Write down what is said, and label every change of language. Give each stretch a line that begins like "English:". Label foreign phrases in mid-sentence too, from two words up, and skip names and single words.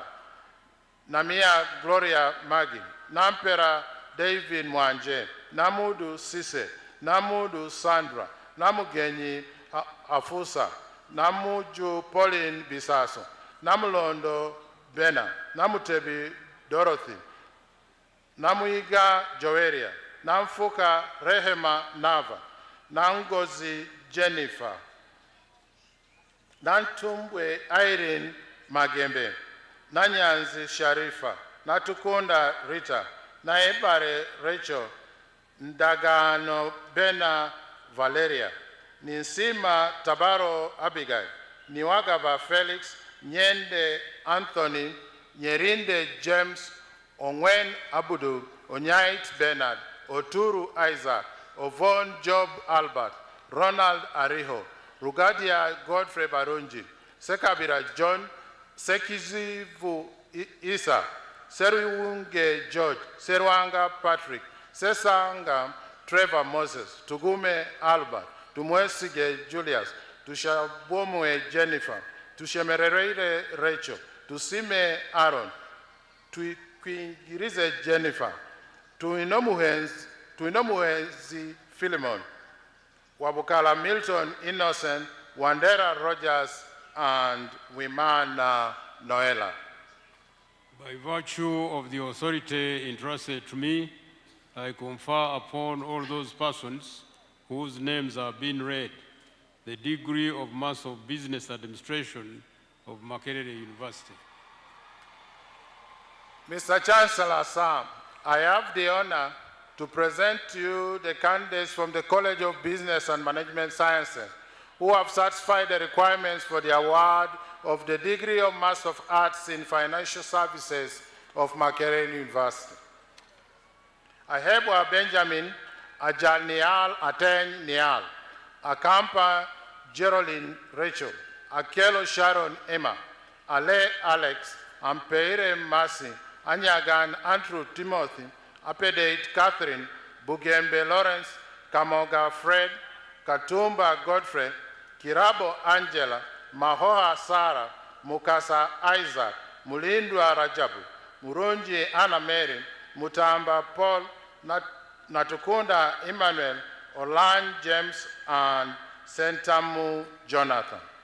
English: Namia Gloria Maggie, Nampera David Mwanje, Namudu Sise, Namudu Sandra, Namugenyi Afusa, Namuju Pauline Bisaso, Namulondo Bena, Namutebi Dorothy, Namuiga Joeria, Namfuka Rehema Nava, Nangozi Jennifer, Nantumbwe Irene Magembe, Nanyanzi Sharifa, Natukunda Rita, Naebare Rachel, Ndagano Bena Valeria, Ninsima Tabaro Abigail, Niwagaba Felix, Nyende Anthony, Nyerinde James, Onwen Abudu, Onyait Bernard, Oturu Isaac, Ovon Job Albert, Ronald Ariho, Rugadia Godfrey Barunji, Sekabira John, Sekizivu Isa, Seruunge George, Serwanga Patrick, Sesanga Trevor Moses, Tugume Albert, Tumwesige Julius, Tushabomwe Jennifer, Tushemerere Rachel, Tusime Aaron, Tuikwingirize Jennifer, Tuinomuhenzi Philemon, Wabukala Milton Innocent, Wandera Rogers, and Wimana Noela. By virtue of the authority entrusted to me, I confer upon all those persons whose names are being read the degree of Master of Business Administration of Makerere University. Mr. Chancellor, sir, I have the honor to present to you the candidates from the College of Business and Management Sciences who have satisfied the requirements for the award of the degree of Master of Arts in Financial Services of Makerere University. Ahebwa Benjamin Ajal Nial Aten Nial, Akampa Geraldine Rachel, Akelo Sharon Emma, Ale Alex, Ampeire Masi, Anyagan Andrew Timothy, Apedate Catherine, Bugembe Lawrence, Kamoga Fred, Katumba Godfrey, Kirabo Angela, Mahoha Sarah, Mukasa Isaac, Mulindwa Rajabu, Murunji Anna Mary, Mutamba Paul, Natukunda Emmanuel, Olan James, and Sentamu Jonathan.